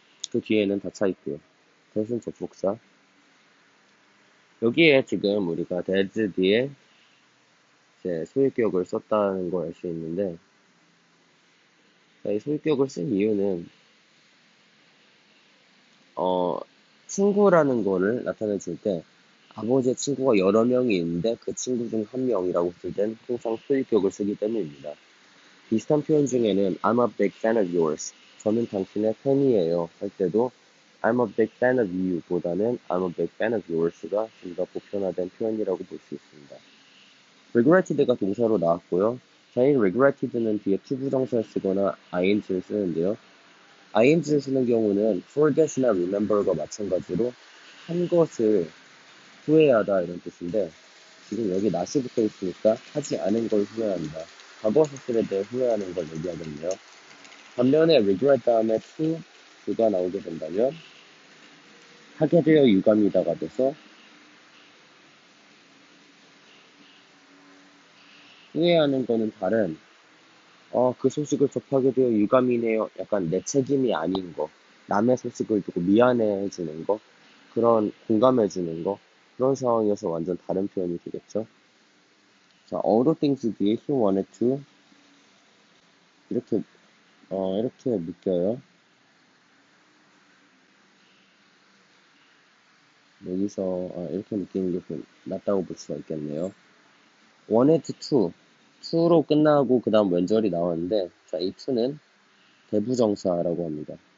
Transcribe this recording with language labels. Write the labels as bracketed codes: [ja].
[ko] 그 뒤에는 다 차 있고요. 대신 접속사. 여기에 지금 우리가 dad 뒤에 이제 소유격을 썼다는 걸 알 수 있는데, 이 소유격을 쓴 이유는 친구라는 거를 나타내 줄 때 아버지의 친구가 여러 명이 있는데 그 친구 중 한 명이라고 쓸 땐 항상 소유격을 쓰기 때문입니다. 비슷한 표현 중에는 [en] I'm a big fan of yours, [ko] 저는 당신의 팬이에요 할 때도 [en] I'm a big fan of you [ko] 보다는 I'm a big fan of yours가 좀 더 보편화된 표현이라고 볼 수 있습니다. regretted가 동사로 나왔고요. 자, 이 regretted는 뒤에 to 부정사를 쓰거나 ing를 쓰는데요. ing를 쓰는 경우는 forget이나 remember과 마찬가지로 한 것을 후회하다 이런 뜻인데, 지금 여기 not이 붙어 있으니까 하지 않은 걸 후회한다. 과거 사실에 대해 후회하는 걸 얘기하겠네요. 반면에 regret 다음에 to가 나오게 된다면 하게 되어 유감이다가 돼서 후회하는 거는 다른, 그 소식을 접하게 되어 유감이네요. 약간 내 책임이 아닌 거, 남의 소식을 두고 미안해해주는 거, 그런 공감해주는 거, 그런 상황이어서 완전 다른 표현이 되겠죠. 자, other things 뒤에 [en] he wanted to [ko] 이렇게 묶여요. 여기서 이렇게 묶이는 게 좀 낫다고 볼 수가 있겠네요. wanted to로 끝나고 그 다음 왼절이 나왔는데, 자, 이 to는 대부정사라고 합니다.